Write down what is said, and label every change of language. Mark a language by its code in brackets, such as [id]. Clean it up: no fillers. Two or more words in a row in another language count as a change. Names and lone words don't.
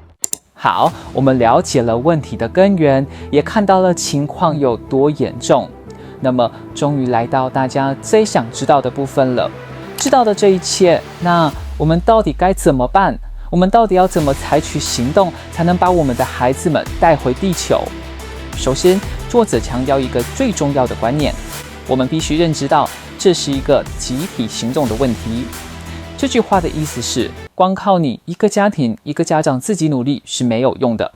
[zh] 好，我們了解了問題的根源，也看到了情況有多嚴重。那麼，終於來到大家最想知道的部分了。知道的這一切，那我們到底該怎麼辦？我們到底要怎麼採取行動，才能把我們的孩子們帶回地球？首先，作者強調一個最重要的觀念，我們必須認知到這是一個集體行動的問題。這句話的意思是，光靠你一個家庭、一個家長自己努力是沒有用的。